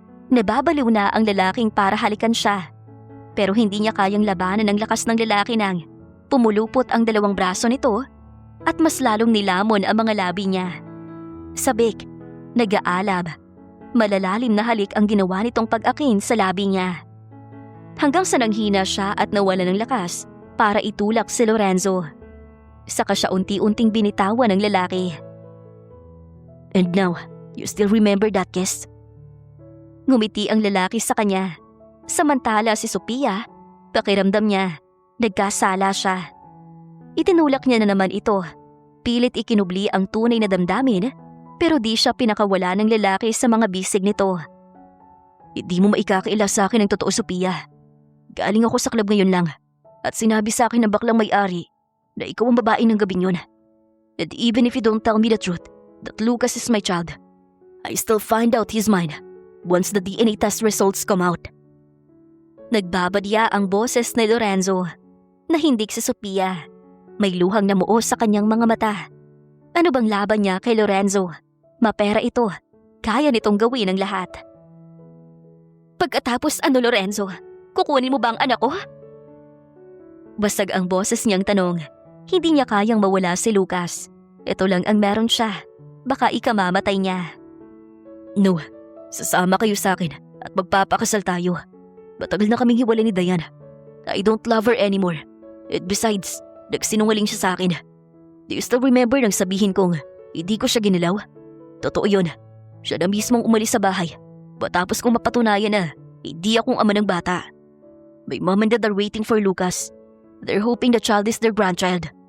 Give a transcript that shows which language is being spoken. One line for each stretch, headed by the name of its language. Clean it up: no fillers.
Filipino: Nababaliw na ang lalaking para halikan siya. Pero hindi niya kayang labanan ang lakas ng lalaki nang pumulupot ang dalawang braso nito at mas lalong nilamon ang mga labi niya. Sabik, nag-aalab, malalalim na halik ang ginawa nitong pag-akin sa labi niya. Hanggang sa nanghina siya at nawala ng lakas para itulak si Lorenzo. Saka siya unti-unting binitawan ng lalaki.
English: And now, you still remember that kiss?
Filipino: Ngumiti ang lalaki sa kanya. Samantala si Sophia, pakiramdam niya, nagkasala siya. Itinulak niya na naman ito. Pilit ikinubli ang tunay na damdamin, pero di siya pinakawala ng lalaki sa mga bisig nito. Hindi mo maikakaila sa akin ang totoo, Sophia. Galing ako sa club ngayon lang at sinabi sa akin ng baklang may-ari na ikaw ang babae ng gabing yun.
English: And even if you don't tell me the truth that Lucas is my child, I still find out he's mine once the DNA test results come out.
Filipino: Nagbabadya ang boses ni Lorenzo. Nahindik si Sophia. May luhang namuo sa kanyang mga mata. Ano bang laban niya kay Lorenzo? Mapera ito. Kaya nitong gawin ang lahat. Pagkatapos ano, Lorenzo? Kukunin mo ba ang anak ko? Basag ang boses niyang tanong. Hindi niya kayang mawala si Lucas. Ito lang ang meron siya. Baka ikamamatay niya. No, sasama kayo sa akin at magpapakasal tayo. Matagal na kaming hiwalay ni Diane.
English: I don't love her anymore. And besides,
Filipino: nagsinungaling siya sa akin.
English: Do you still remember
Filipino: nang sabihin kong hindi ko siya ginilaw? Totoo yun. Siya na mismong umalis sa bahay. Matapos kong mapatunayan na hindi akong ama ng bata.
English: My mom and dad are waiting for Lucas. They're hoping the child is their grandchild.